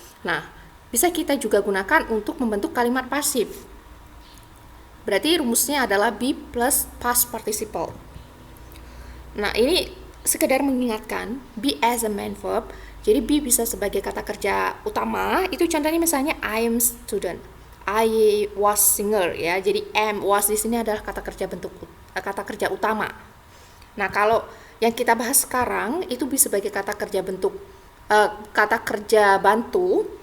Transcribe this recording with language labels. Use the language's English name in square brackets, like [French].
[Indonesian] Nah, bisa kita juga gunakan untuk membentuk kalimat pasif. Berarti rumusnya adalah be plus past participle. Nah, ini sekedar mengingatkan be as a main verb. Jadi be bisa sebagai kata kerja utama. Itu contohnya misalnya [English] I am student, I was singer [Indonesian] ya. Jadi am, was di sini adalah kata kerja utama. Nah, kalau yang kita bahas sekarang itu bisa sebagai kata kerja kata kerja bantu.